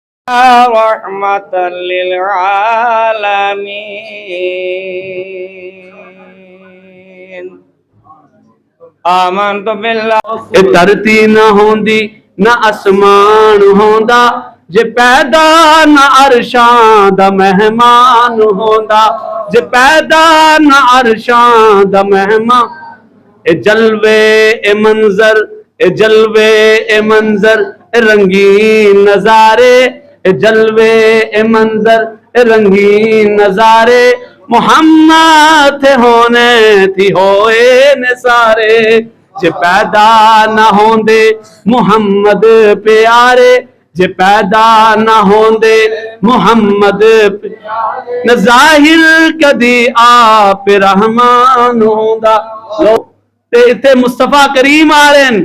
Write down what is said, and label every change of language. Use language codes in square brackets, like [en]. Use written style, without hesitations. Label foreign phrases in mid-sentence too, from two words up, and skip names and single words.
[ar] رحمة للعالمين آمنت بالله [pa] دھرتی نہ ہوندی نہ اسمان ہوندا جے پیدا نہ عرشاں دا مہمان ہوندا جے پیدا نہ عرشاں دا مہمان اے جلوے اے منظر اے جلوے اے منظر اے رنگین نظارے اے جلوے اے منظر اے رنگین نظارے محمد تھے ہونے تھی ہوئے نے سارے جے پیدا نہ ہوندے محمد پیارے جے پیدا نہ ہوندے محمد نہ ظاہر کدی آپ رحمان ہوندا تے مصطفیٰ کریم [ur] آ رہے ہیں